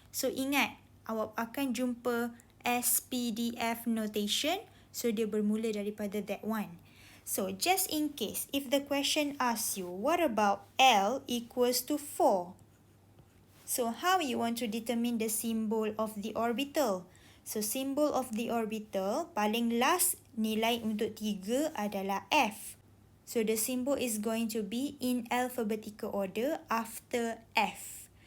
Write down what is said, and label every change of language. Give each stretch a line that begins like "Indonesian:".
Malay: So ingat, awak akan jumpa S, P, D, F notation.
English: So
Malay: dia bermula daripada
English: that one. So just in case, if the question asks you, what about L equals to 4? So how you want to determine the symbol of the orbital? So symbol of the orbital,
Malay: paling last nilai untuk 3 adalah F.
English: So the symbol is going to be in alphabetical order after F.